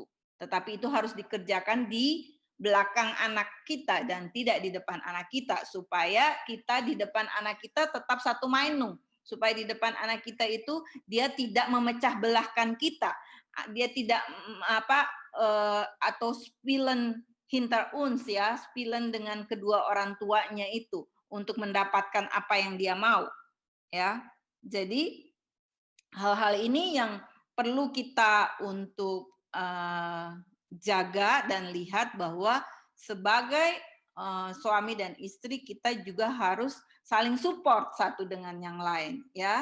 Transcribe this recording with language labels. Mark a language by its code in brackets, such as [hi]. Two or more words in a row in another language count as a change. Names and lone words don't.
[id] Tetapi itu harus dikerjakan di belakang anak kita dan tidak di depan anak kita, supaya kita di depan anak kita tetap satu mainung, supaya di depan anak kita itu dia tidak memecah belahkan kita, dia tidak atau [de] spielen hinter uns, [id] ya, spielen dengan kedua orang tuanya itu untuk mendapatkan apa yang dia mau, ya. Jadi hal-hal ini yang perlu kita untuk jaga dan lihat bahwa sebagai suami dan istri kita juga harus saling support satu dengan yang lain, ya.